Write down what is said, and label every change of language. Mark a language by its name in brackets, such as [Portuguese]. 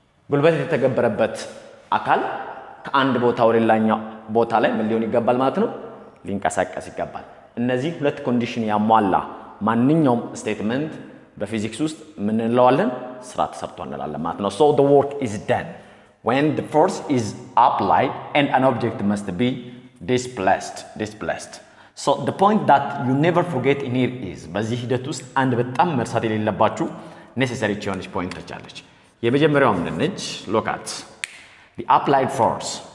[Amharic] ጉልበት የተተገበረበት አካል ከአንድ ቦታ ወደ ሌላኛው ቦታ ላይ ምን ሊሆን ይገባል ማለት ነው? ሊንቀሳቀስ ይገባል። እነዚህ ሁለት ኮንዲሽን ያሟላ ማንኛውም ስቴትመንት በፊዚክስ ውስጥ ምን እንለዋለን? ስራ ተሰርቷል እንላለን ማለት ነው። [English] So the work is done when the force is applied and an object must be displaced. So the point that you never forget in here is [Amharic] በዚህ ሂደት ውስጥ አንድ በጣም መርሳት የሌለባችሁ necessary የሆነች ፖይንቶች አለች። የመጀመሪያው ምንድን ነች? [English] Look at the applied force.